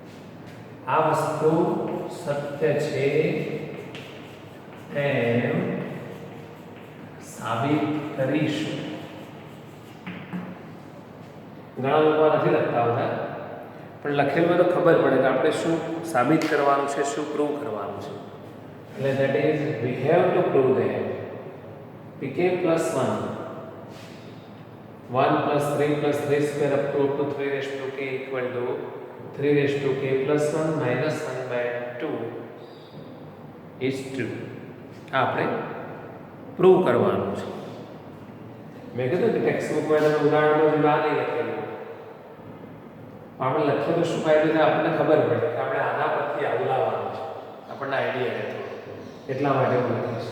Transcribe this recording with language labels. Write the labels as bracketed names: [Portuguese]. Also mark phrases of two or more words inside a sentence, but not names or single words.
[Gujarati] આ વસ્તુ સત્ય છે એમ સાબિત કરીશું. ઘણા લોકો નથી લખતા હોતા, પણ લખેલું તો ખબર પડે કે આપણે શું સાબિત કરવાનું છે, શું પ્રૂવ કરવાનું છે. [English] એટલે that is we have to prove that pk plus 1 plus 3 plus 3 square up to 3 raised to k equal to 3 raised to k plus 1 minus 1 by 2 is true. [Gujarati] આપણે પ્રૂવ કરવાનું છે. મેં કીધું કે ટેક્સ્ટ બુકમાં તમે ઉદાહરણમાં જો આ નહીં લખેલું, આપણે લખીએ તો શું ફાયદો થાય, આપણને ખબર પડે કે આપણે આના પરથી આવું લાવવાનું છે, આપણને આઈડિયા રહે. એટલા માટે હું લખીશ.